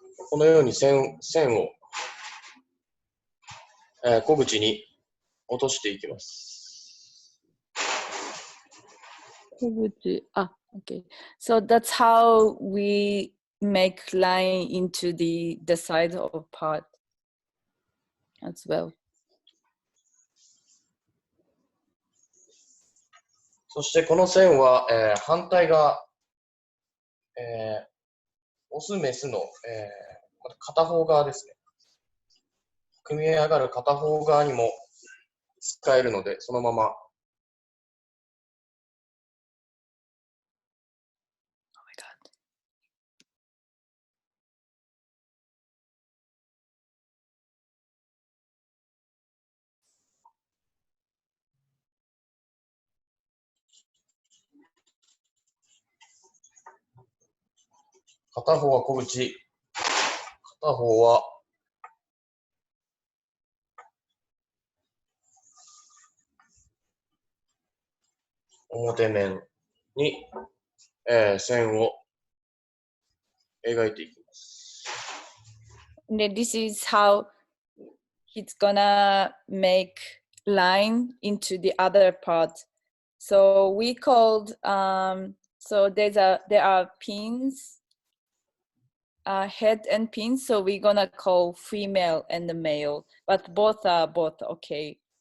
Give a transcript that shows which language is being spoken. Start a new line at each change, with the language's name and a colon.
Japanese: このように線を、小口に落としていきます。小口、okay.
English: So that's how we make line into the side of part as well.
Japanese: そしてこの線は、反対側、オス、メスの、片方側ですね。組み上がる片方側にも使えるので、そのまま。片方は小口、片方は表面に、線を描いていきます。
English: And this is how he's gonna make line into the other part. So we called so there are pins, head and pins. So we're gonna call female and the male, but both are both okay.